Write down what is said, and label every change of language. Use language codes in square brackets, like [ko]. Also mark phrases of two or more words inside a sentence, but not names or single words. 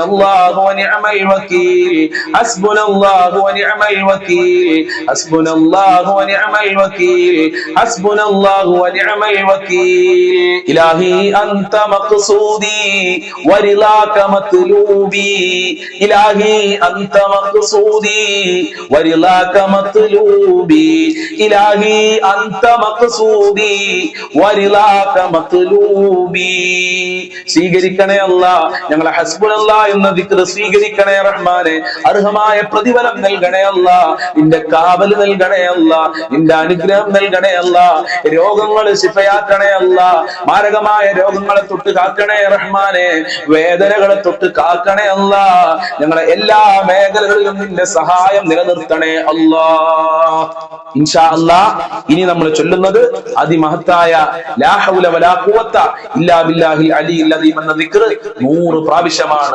[ar] الله ونعم الوكيل حسبنا الله ونعم الوكيل حسبنا الله ونعم الوكيل حسبنا الله ونعم الوكيل إلهي أنت مقصودي ورضاك مطلوبي إلهي أنت مقصودي ورضاك مطلوبي إلهي أنت مقصودي ورضاك مطلوبي [ml] സ്വീകരിക്കണേ അല്ലാഹ് ഞങ്ങളെ ഹസ്ബുനല്ലാഹ് എന്ന ദിക്ർ സ്വീകരിക്കണേ റഹ്മാനെ അർഹമായ പ്രതിഫലം നൽകണേ അല്ലാഹ് നിന്റെ കാവൽ നൽകണേ അല്ലാഹ് നിന്റെ അനുഗ്രഹം നൽകണേ അല്ലാഹ് രോഗങ്ങൾ ശിഫയാക്കണേ അല്ലാഹ് മാരകമായ രോഗങ്ങളെ തൊട്ട് കാക്കണേ റഹ്മാനെ വേദനകളെ തൊട്ട് കാക്കണേ അല്ലാഹ് ഞങ്ങളെ എല്ലാ മേഖലകളിലും നിന്റെ സഹായം നിലനിർത്തണേ അല്ലാഹ് [ar] إن شاء الله [ml] ഇനി നമ്മൾ ചൊല്ലുന്നത് അതിമഹത്തായ [ar] لا حول ولا قوة إلا بالله العلي العظيم [ml] എന്ന ദിക്ർ 100 പ്രാവശ്യമാണ്.